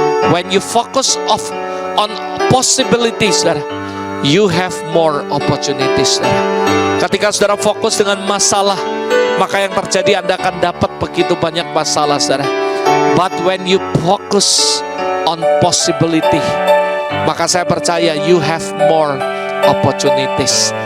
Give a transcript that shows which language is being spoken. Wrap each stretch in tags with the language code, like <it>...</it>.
<en>When you focus on possibilities saudara, you have more opportunities saudara.</en> <id>Ketika saudara fokus dengan masalah, maka yang terjadi Anda akan dapat begitu banyak masalah saudara.</id> <en>But when you focus on possibility,</en> <id>maka saya percaya</id> <en>you have more opportunities.</en>